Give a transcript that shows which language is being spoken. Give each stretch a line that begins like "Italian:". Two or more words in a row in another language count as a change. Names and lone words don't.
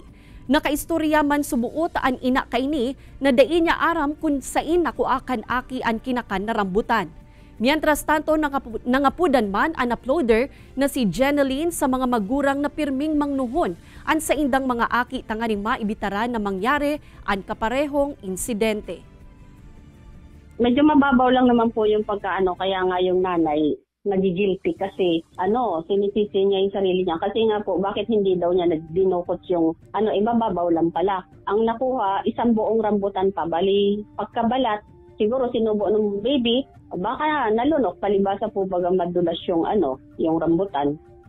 Bikol: Nakaistorya man subuot ang ina kaini na dai niya aram kung sain nakuha kan aki ang kinakan na rambutan.
Spanish: Mientras tanto,
Bikol: nangapudan man ang uploader na si Jeneline sa mga magurang na pirming mangnuhon ang sa indang mga aki tanganing maibitaran na mangyari ang kaparehong insidente.
Filipino: Medyo mababaw lang naman po yung pagkaano, kaya nga yung nanay nagigilty kasi sinisisi niya yung sarili niya. Kasi nga po, bakit hindi daw niya dinukot yung mababaw lang pala. Ang nakuha, isang buong rambutan pa. Bali, pagkabalat, siguro sinubo ng baby, baka nalunok, palibasa po bagang madulas yung rambutan.